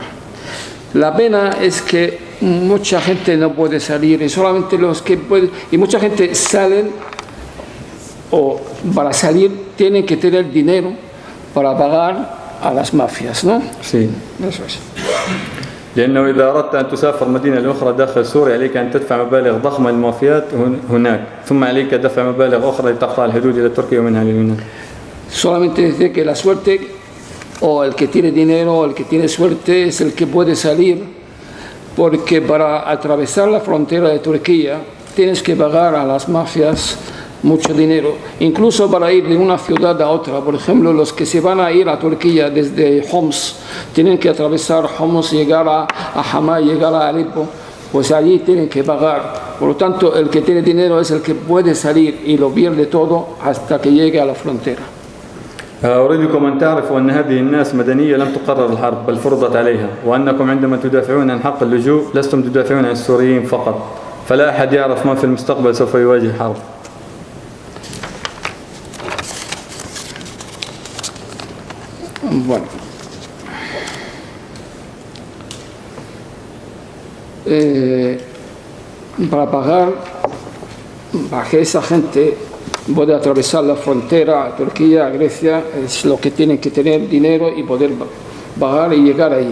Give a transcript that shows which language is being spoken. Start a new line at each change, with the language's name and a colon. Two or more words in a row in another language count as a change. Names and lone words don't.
Spanish: La pena es que mucha gente no puede salir, y solamente los que pueden, y mucha gente salen, o para salir tienen que tener dinero para pagar a las mafias, ¿no? Sí. Eso es.
Arabic: لأنه إذا أردت أن تسافر مدينة أخرى داخل سوريا عليك أن تدفع مبالغ ضخمة للمافيات هناك، ثم عليك دفع مبالغ أخرى لتقطع الحدود إلى تركيا ومنها لليونان.
Spanish: Solamente dice que la suerte, o el que tiene dinero o el que tiene suerte, es el que puede salir, porque para atravesar la frontera de Turquía tienes que pagar a las mafias mucho dinero, incluso para ir de una ciudad a otra. Por ejemplo, los que se van a ir a Turquía desde Homs tienen que atravesar Homs, llegar a Hama, llegar a Alepo, pues allí tienen que pagar. Por lo tanto, el que tiene dinero es el que puede salir y lo pierde todo hasta que llegue a la frontera.
Arabic: أريدكم أن تعرفوا أن هذه الناس مدنية لم تقرر الحرب بل فرضت عليها، وأنكم عندما تدافعون عن حق اللجوء لستم تدافعون عن السوريين فقط، فلا أحد يعرف ما في المستقبل سوف يواجه حرب.
Spanish: Bueno, para que esa gente pueda atravesar la frontera a Turquía, a Grecia, es lo que tienen que tener dinero y poder pagar y llegar ahí.